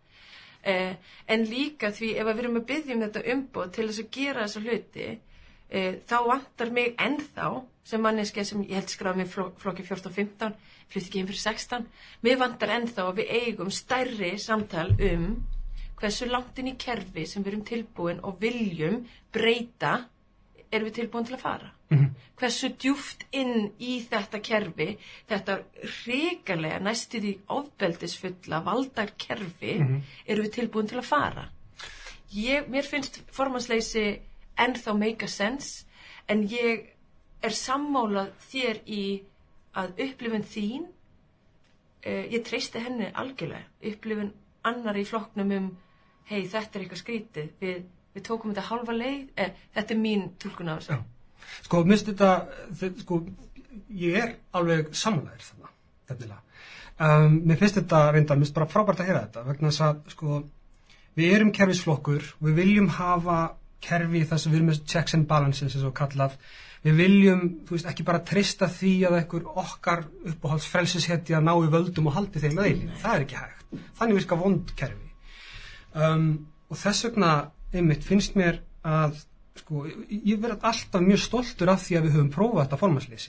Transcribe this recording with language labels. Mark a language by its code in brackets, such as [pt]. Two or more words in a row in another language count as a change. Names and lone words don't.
[is] En líka því ef við erum að biðja þetta umboð til þess að gera þessa hluti, þá vantar mig ennþá sem manneskja sem ég held skráði mig flokki 14-15, flutti ekki inn fyrir 16, mér vantar ennþá að við eigum stærri samtal hversu langt inn í kerfi sem við erum tilbúin og viljum breyta erum við tilbúin til að fara. Hversu djúpt inn í þetta kerfi, þetta hrikalega næstu því ofbeldisfulla valdakerfi, erum við tilbúin til að fara. Mér finnst formannsleysi ennþá [en] make a sense, [is] en ég er sammála þér í að upplifun þín, ég treysti henni algjörlega, upplifun annar í flokknum hei, þetta er eitthvað skrítið, við tókum þetta halva leið, þetta er mín túlkun af þessu. Sko, minnst þetta, ég alveg sammálaður þarna. Mér finnst þetta reyndar, minnst bara frábært að heyra þetta, vegna þess að, sko, við erum kerfisflokkur, við viljum hafa kerfi þar sem við erum með [en] checks and balances, [is] eins og kallað. Við viljum, ekki bara treysta því að einhver okkar uppáhalds frelsishetja nái völdum og haldi þeim að eilífu. Það er ekki hægt. Þannig virka vond kerfi. Og þess vegna, einmitt, finnst mér að, sko, ég verð alltaf mjög stoltur af því að við höfum prófað þetta formannsleysi.